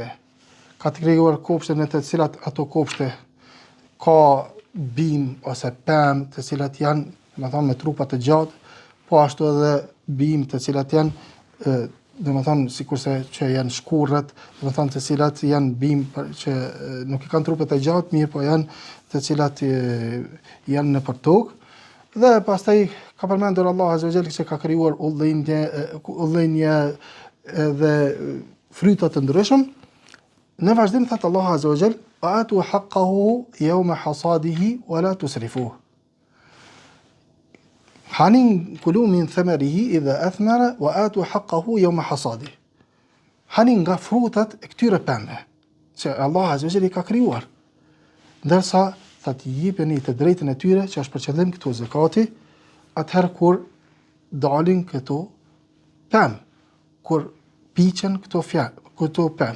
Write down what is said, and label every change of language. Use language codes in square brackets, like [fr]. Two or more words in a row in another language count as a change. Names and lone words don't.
[sq] Ka krijuar kopshte në të cilat ato kopshte ka bim ose pemë të cilat janë, domethënë, me trupa të gjatë, po ashtu edhe bim të cilat janë domethënë sikurse që janë shkurrët, domethënë të cilat janë bim që nuk i kanë trupet e gjatë, mirë po janë të cilat janë nëpër tokë. Dhe pastaj ka përmendur Allah [ar] عز وجل [sq] që ka krijuar udhënje dhe fryta të ndryshëm. Në vazhdim thot Allah [ar] عز وجل: "وآتوا حقه يوم حصاده ولا تسرفوا." كلوا من ثمره إذا أثمر وآتوا حقه يوم حصاده. [sq] Hanin nga frutat e këtyre pemëve që Allah [ar] عز وجل [sq] i ka krijuar. Ndërsa thot jepeni të drejtën e tyre që është për qëllim këtu zakati, atëherë kur dalin këto pemë, kur piqen këto pemë.